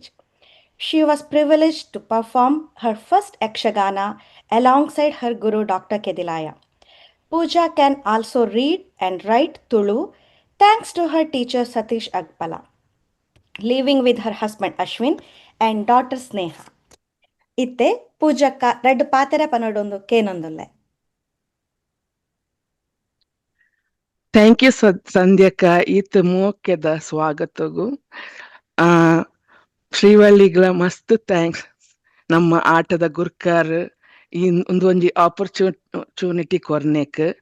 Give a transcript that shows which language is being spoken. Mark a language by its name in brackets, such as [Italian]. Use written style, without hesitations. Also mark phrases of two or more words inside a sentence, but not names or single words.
[English] She was privileged to perform her first Yakshagana alongside her guru Dr. Kedilaya. Pooja can also read and write Tulu thanks to her teacher Satish Agpala, living with her husband Ashwin and daughter Sneha. [Tulu] Itte Poojakka reddu ಪಾತೆರ ಪನೊಡೊಂದು ಕೇನೊಂದುಲ್ಲೆ. [English] thank you [Tulu] ಸಂಧ್ಯಕ್ಕ ಈತ್ ಮೋಕೆದ ಸ್ವಾಗತಗು. ಶ್ರೀವಳ್ಳಿಗಳ ಮಸ್ತ್ ಥ್ಯಾಂಕ್ಸ್ ನಮ್ಮ ಆಟದ ಗುರ್ಕಾರ್ ಈ ಒಂದೊಂಜಿ ಆಪರ್ಚುನಿಟಿ ಕೊರ್ನೆಕ್.